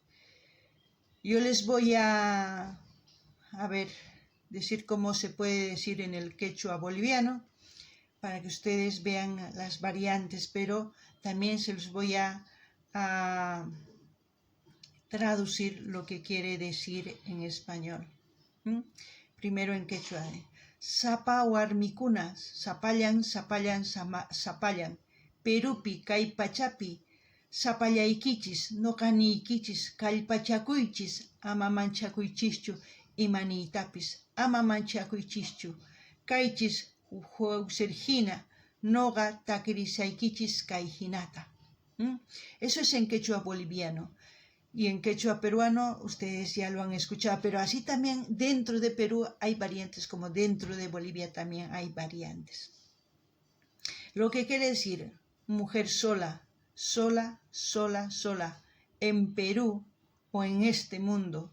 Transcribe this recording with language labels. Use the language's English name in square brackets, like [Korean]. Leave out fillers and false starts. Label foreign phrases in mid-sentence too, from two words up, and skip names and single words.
[Spanish] Yo les voy a decir cómo se puede decir en el quechua boliviano, para que ustedes vean las variantes, pero también se los voy a traducir lo que quiere decir en español. Primero en quechua. [Quechua] Sapa warmikunas, sapallan, sapallan. Perupi, kay pachapi, sapallaykichis, noqaniykichis, kallpachakuychis, ama manchakuychischu imaniytapis, ama manchakuychischu. Kaychis hawsirhina, noqa takirisaykichis kay hinata. [Spanish] Eso es en quechua boliviano. Y en quechua peruano ustedes ya lo han escuchado, pero así también dentro de Perú hay variantes, como dentro de Bolivia también hay variantes. Lo que quiere decir mujer sola, sola, sola, sola, en Perú o en este mundo.